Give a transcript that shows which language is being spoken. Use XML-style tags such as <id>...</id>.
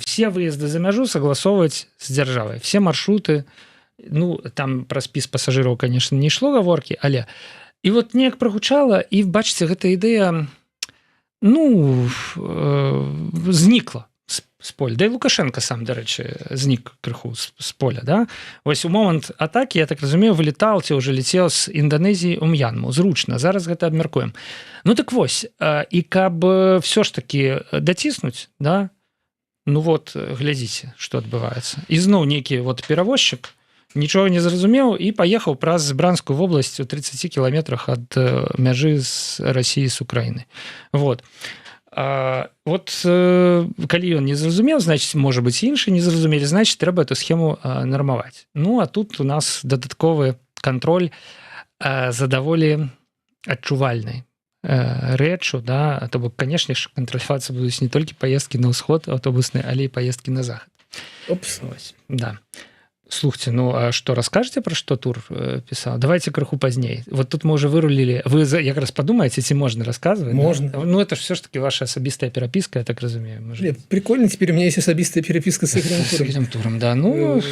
<ru>Все выезды</ru> <be>за мяжу</be> <ru>согласовывать</ru> <be>с дзяржавай. Все маршруты, ну, там пра спіс пасажыраў, конечно, не ішло гаворкі, але і вот неяк прагучала, і бачыце, гэта ідэя, ну, знікла з поля. Да і Лукашенко сам, дарэчы, знік крыху з поля, да? Вось у момант атакі, я так разумею, вылетаў ці ўжо летеў з Інданезіі ў М'янму. Зручна, зараз гэта абмяркуем. Ну так вось, і каб</be> <ru>все ж таки</ru> <be>даціснуць, да? Ну вот, глядзіце, што адбываецца. І зноў нейкі вот перавозчык нічога не зразумеў і паехаў праз Бранскую вобласць у 30 кіламетрах ад мяжы з Расіі з Украіны. Вот. Вот калі ён не зразумеў, значыць, можа быць, іншы не зразумелі, значыць, трэба</be> <ru>эту схему</ru> <be>нармаваць. Ну, а тут у нас дадатковы кантроль за даволі адчувальнай рэчу, да, то бок, канешне ж, кантралявацца будуць не толькі паездкі на ўсход аўтобусныя, але і паездкі на захад. Опс. Ось, да.</be> <ru>Слухайте, ну а что, расскажете, про что тур писал? Давайте крыху поздней. Вот тут мы уже вырулили. Вы как раз подумаете, если можно рассказывать? Можно. Да? Ну, это же все-таки ваша особистая переписка, я так разумею. Прикольно, теперь у меня есть особистая переписка с Игорем Туром. С Игорем Туром, да. Ну,</ru>